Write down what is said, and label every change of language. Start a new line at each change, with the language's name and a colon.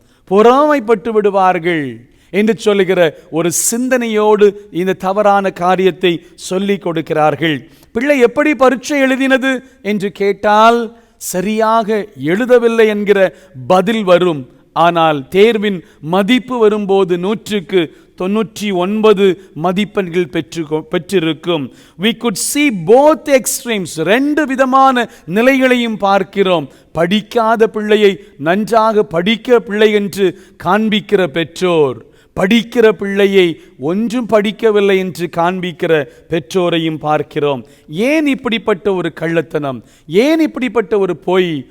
Tamil: பொறாமைப்பட்டு விடுவார்கள் என்று சொல்லுகிற ஒரு சிந்தனையோடு இந்த தவறான காரியத்தை சொல்லிக் கொடுக்கிறார்கள். பிள்ளை எப்படி பரீட்சை எழுதினது என்று கேட்டால் சரியாக எழுதவில்லை என்கிற பதில் வரும். ஆனால் தேர்வின் மதிப்பு வரும்போது 100க்கு 99 மதிப்பெண்கள் பெற்றிருக்கும்.
English: We could see both extremes.
Tamil: 2 விதமான நிலைகளையும் பார்க்கிறோம். படிக்காத பிள்ளையை நன்றாக படிக்க பிள்ளை என்று காண்பிக்கிற பெற்றோர், படிக்கிற பிள்ளையை ஒன்றும் படிக்கவில்லை என்று காண்பிக்கிற பெற்றோரையும் பார்க்கிறோம். ஏன் இப்படிப்பட்ட ஒரு கள்ளத்தனம்? ஏன் இப்படிப்பட்ட ஒரு பொய்?